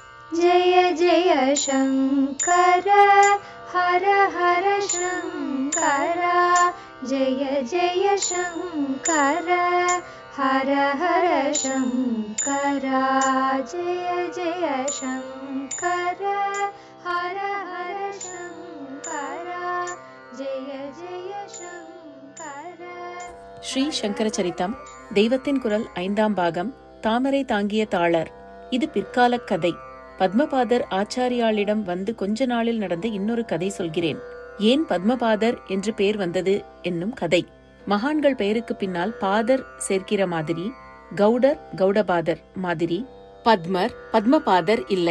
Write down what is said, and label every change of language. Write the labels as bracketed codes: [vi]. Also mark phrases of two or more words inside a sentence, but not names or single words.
[sa] जय जय शङ्कर हर हर शङ्कर जय जय शङ्कर हर हर शङ्कर जय जय शङ्कर हर हर शङ्कर जय जय शङ्कर. [ta] ஸ்ரீ சங்கர சரிதம் தெய்வத்தின் குரல் 5ஆம் பாகம். தாமரை தாங்கிய தாளர். இது பிற்கால கதை. பத்மபாதர் ஆச்சாரியாளிடம் வந்து கொஞ்ச நாளில் நடந்த இன்னொரு கதை சொல்கிறேன். ஏன் பத்மபாதர் என்று பெயர் வந்தது என்னும் கதை. மகான்கள் பெயருக்கு பின்னால் பாதர் சேர்க்கிற மாதிரி, கௌடர் கௌடபாதர் மாதிரி பத்மர் பத்மபாதர் இல்லை.